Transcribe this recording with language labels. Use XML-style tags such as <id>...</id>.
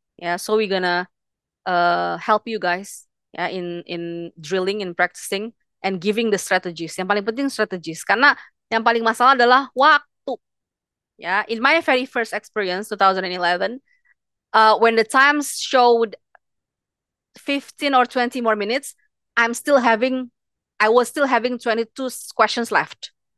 <en>Ya, so we gonna help you guys ya in drilling, in practicing, and giving the strategies.</en> <id>Yang paling penting strategies, karena yang paling masalah adalah waktu.</id> <en>Ya, in my very first experience 2011, when the times showed 15 or 20 more minutes, I'm still having I was still having 22 questions left.</en>